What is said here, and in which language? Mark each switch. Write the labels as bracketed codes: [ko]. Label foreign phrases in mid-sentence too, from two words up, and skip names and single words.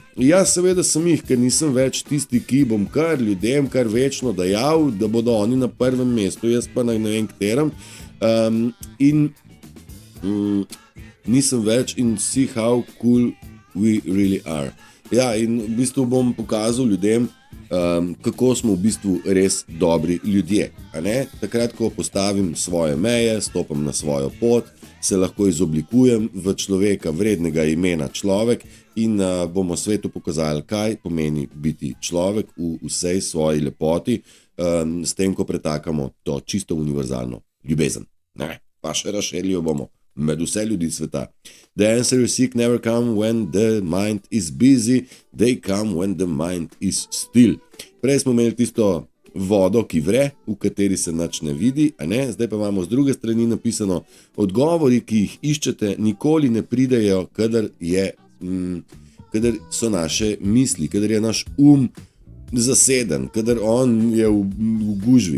[sl] Jaz seveda sem jih, ker nisem več tisti, ki bom kar ljudem kar večno dajal, da bodo oni na prvem mestu, jaz pa na ne vem katerem. Nisem več in [en] see how cool we really are. [sl] Ja, in v bistvu bom pokazal ljudem, kako smo v bistvu res dobri ljudje. A ne? Takrat, ko postavim svoje meje, stopam na svojo pot, se lahko izoblikujem v človeka vrednega imena človek in bomo svetu pokazali, kaj pomeni biti človek v vsej svoji lepoti, s tem, ko pretakamo to čisto univerzalno ljubezen. Ne? Pa še razširili bomo med vse ljudi sveta. [en] The answer you seek never come when the mind is busy, they come when the mind is still. [sl] Prej smo imeli tisto vodo, ki vre, v kateri se nič ne vidi, a ne? Zdaj pa imamo z druge strani napisano, odgovori, ki jih iščete, nikoli ne pridejo, kadar so naše misli, kadar je naš zaseden, kadar on je v gužvi.